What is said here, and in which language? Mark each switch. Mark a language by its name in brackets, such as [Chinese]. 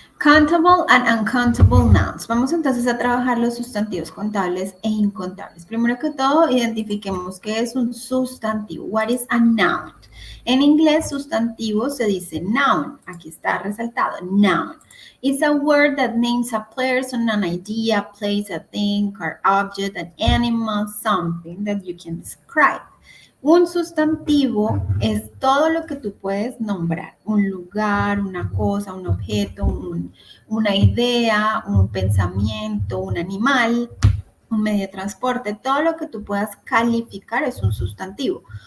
[English] Countable and uncountable nouns. [Spanish] Vamos entonces a trabajar los sustantivos contables e incontables. Primero que todo, identifiquemos qué es un sustantivo. What is a noun? En inglés, sustantivo se dice noun. Aquí está resaltado, noun. [English] It's a word that names a person, an idea, a place, a thing, or object, an animal, something that you can describe. [Spanish] Un sustantivo es todo lo que tú puedes nombrar, un lugar, una cosa, un objeto, una idea, un pensamiento, un animal, un medio de transporte, todo lo que tú puedas calificar es un sustantivo.